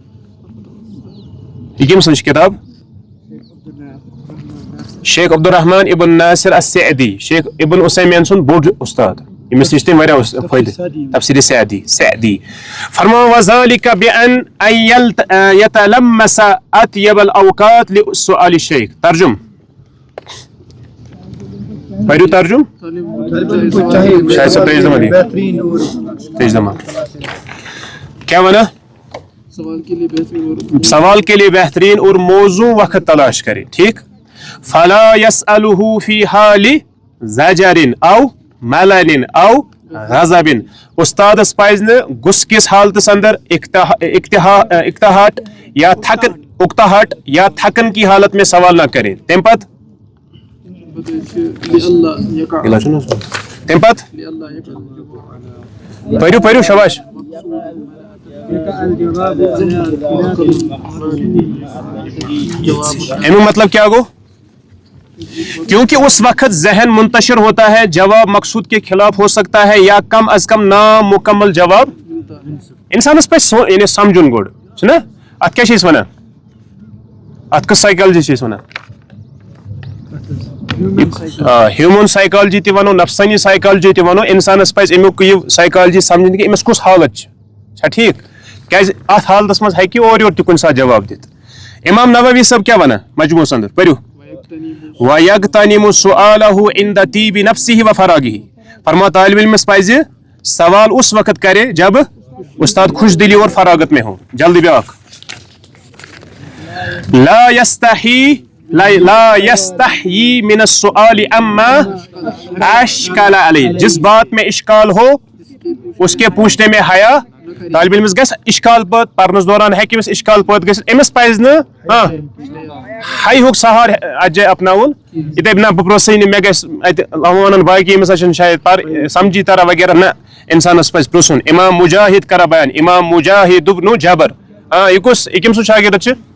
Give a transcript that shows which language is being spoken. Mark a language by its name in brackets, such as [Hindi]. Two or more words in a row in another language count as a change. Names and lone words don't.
[Kashmiri] یہ کٔمۍ سٕنٛز چھِ کتاب شیخ عبدالرحمان ابن ناصر السعدی شیخ ابن عثیمین سُنٛد بوٚڑ استاد ییٚمِس نِش تٔمۍ واریاہ فٲیدٕ تفسیٖر سعدی فرمان [Arabic] وذلك بأن يتلمس أطيب الأوقات لسؤال الشيخ [Kashmiri] ترجم [Urdu] پڑھو ترجم شاید سے تیز دما کیا ونا سوال کے لیے بہترین اور موزوں وقت تلاش کرے ٹھیک [Arabic] فلا يسأله في حال زجر او ملل او غضب [Kashmiri] استادس پزِ نہٕ غصہٕ کِس حالتس اندر [Urdu] اکتاہٹ یا تھکن کی حالت میں سوال نہ کرے [Kashmiri] تمہِ پتہٕ پٔرِو شاباش امیُک مطلب کیا گو [Urdu] کیونکہ اس وقت ذہن منتشر ہوتا ہے جواب مقصود کے خلاف ہو سکتا ہے یا کم از کم نامکمل جواب [Kashmiri] انسانس پزِ یعنی سمجھُن گۄڈٕ چھُنہ اتھ کیٛاہ چھِ أسۍ ونان اتھ کۄس سایکالجی چھِ أسۍ ونان [English] human psychology [Kashmiri] تہِ ونو نفسانی سائیکالجی تہِ ونو انسانس پزِ امیُک یہ سائیکالجی سمجھن کہ أمِس کُس حالت چھا ٹھیک کیازِ اتھ حالتس منٛز ہیٚکہِ اورٕ یورٕ تہِ کُنہِ ساتہٕ جواب دِتھ امام نووی صٲب کیٛاہ ونان مجموعس اندر پٔرِو [Arabic] وَيَغْتَنِمُ سُؤَالَهُ عِنْدَ طِيبِ نَفْسِهِ وَفَرَاغِهِ [Kashmiri] فرما طالب علمس پزِ سوال [Urdu] اس وقت کرے جب استاد خوش دلی اور فراغت میں ہو [Kashmiri] جلدی بیاکھ [Arabic] لا يستحيي من السؤال اما اشکال علیہ [Urdu] جس بات میں اشکال ہو اس کے پوچھنے میں حیا طالب [Kashmiri] علمس گژھِ اشکال پٲدٕ پرنس دوران ہیٚکہِ أمِس اشکال پٲدٕ گٔژھِتھ أمِس پزِ نہٕ حیہُک سہار اتھ جایہِ اپناوُن یِتھٕے نہ بہٕ پرٛژھٕے نہٕ مےٚ گژھِ اتہِ ونان باقی أمِس چھنہٕ شاید سمجھی تران وغیرہ نہ انسانس پزِ پرٛژھُن امام مجاہد کران بیان امام مجاہد ابن جبر یہ کُس یہِ کٔمۍ سُنٛد شاگرد چھُ